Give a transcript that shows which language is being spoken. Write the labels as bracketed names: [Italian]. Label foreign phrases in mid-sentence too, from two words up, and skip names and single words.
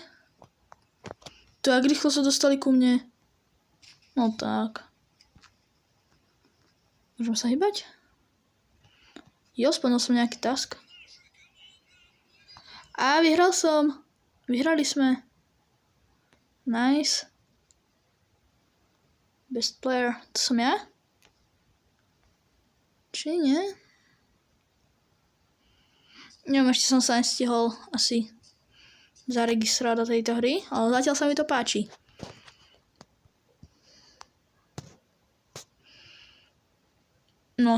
[Slovak] To jak rýchlo sa dostali ku mne? No tak. Môžem sa hýbať? Jo, splnil som nejaký task. A vyhral som. Vyhrali sme. [English] Nice. Best player. [Slovak] To som ja? Či nie? Neviem, ešte som sa nestihol asi zaregistrovať do tejto hry, ale zatiaľ sa mi to páči. No.